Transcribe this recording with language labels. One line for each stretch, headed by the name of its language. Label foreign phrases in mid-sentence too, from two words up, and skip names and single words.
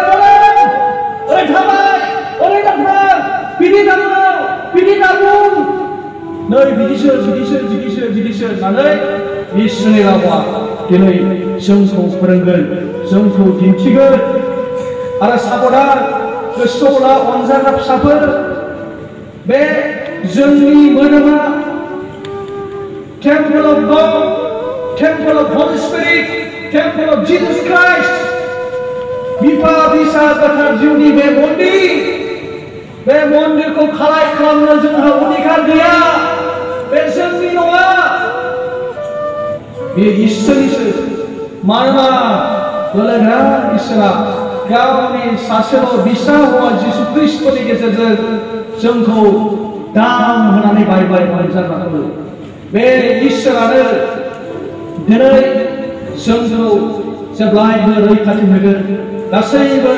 Bodo: ओरै थाबाय ओरै दाथां बिदि दामनां बिदि दामुं नै बिदिसो होननानै इसोरनि रावा दिनै जोंखौ फोरोंगोन जोंखौ दिन्थिगोन आरो साबधान गोसोआव ला अनजाग्रा फिसाफोर बे जोंनि मोदोमा
English: Temple of God, Temple of Holy Spirit, Temple of Jesus Christ.
Bodo: बिफा बिसा गोथार जिउनि बे मन्दिरखौ खालाय खालामनो जोंहा अधिकार गैया बे जोंनि नङा बे इसोरनिसो मानोना बोलोगोरा इसोरा गावनि सासेल' बिसा हौवा जिसु ख्रीष्टनि गेजेरजों जोंखौ दाम होनानै बायबाय मोनजाग्राखौ बे इसोरानो दिनै जोंखौ जेब्लायबो रैखाथि होगोन गासैबो